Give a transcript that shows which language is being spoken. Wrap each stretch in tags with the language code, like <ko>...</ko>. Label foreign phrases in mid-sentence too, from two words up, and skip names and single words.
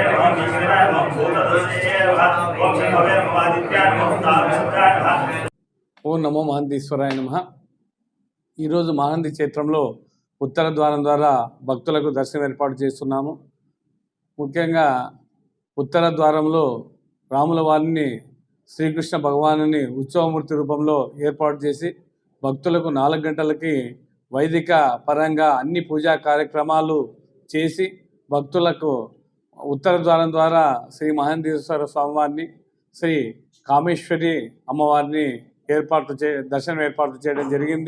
<sa>नमः ओम विष्णुवे नमः ओम भूतदर्शये नमः ओम शंभवे नमः आदित्याय नमः ओम तारकशुक्राय नमः ఓం నమో మహంతీశ్వరాయ నమః.</sa> <te>ఈరోజు మహంతి క్షేత్రంలో ఉత్తర ద్వారం ద్వారా భక్తులకు దర్శనం ఏర్పాటు చేస్తున్నాము. ముఖ్యంగా ఉత్తర ద్వారంలో రాముల వారిని శ్రీకృష్ణ భగవానుని ఉత్సవమూర్తి రూపంలో ఏర్పాటు చేసి భక్తులకు 4 గంటలకి వైదిక పరంగా అన్ని పూజా కార్యక్రమాలు చేసి భక్తులకు ఉత్తర ద్వారం ద్వారా శ్రీ మహంతీశ్వర స్వామివారిని శ్రీ కామేశ్వరి అమ్మవారిని దర్శనం ఏర్పాటు చేయడం జరిగింది.</te>